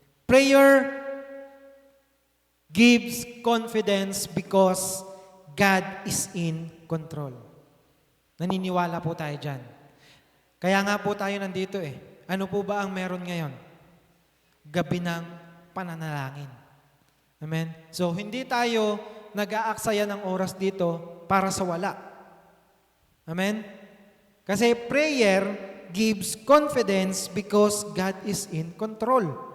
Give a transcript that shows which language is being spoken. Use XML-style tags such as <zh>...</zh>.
<en>Prayer gives confidence because God is in control.</en> <tl>Naniniwala po tayo dyan. Kaya nga po tayo nandito Ano po ba ang meron ngayon? Gabi ng pananalangin. Amen? So, hindi tayo nag-aaksaya ng oras dito para sa wala. Amen? Kasi</tl> <en>prayer gives confidence because God is in control.</en>